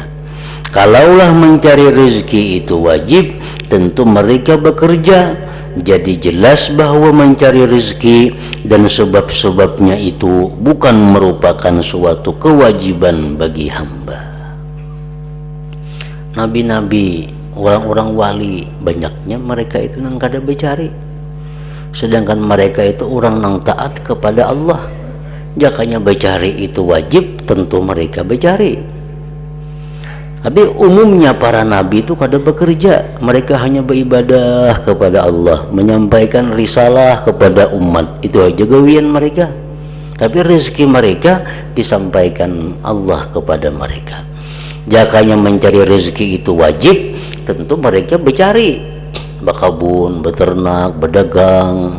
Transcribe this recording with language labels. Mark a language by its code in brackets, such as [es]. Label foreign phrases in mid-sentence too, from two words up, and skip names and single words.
[bjn] Kalaulah mencari rezeki itu wajib, tentu mereka bekerja. Jadi jelas bahwa mencari rezeki dan sebab-sebabnya itu bukan merupakan suatu kewajiban bagi hamba. Nabi-nabi, orang-orang wali, banyaknya mereka itu nang kada becari. Sedangkan mereka itu orang nang taat kepada Allah. Jakanya becari itu wajib, tentu mereka becari. Tapi umumnya para nabi itu kada bekerja, mereka hanya beribadah kepada Allah, menyampaikan risalah kepada umat, itu aja gawian mereka. Tapi rezeki mereka disampaikan Allah kepada mereka. Jakanya mencari rezeki itu wajib, tentu mereka becari, berkebun, beternak, berdagang.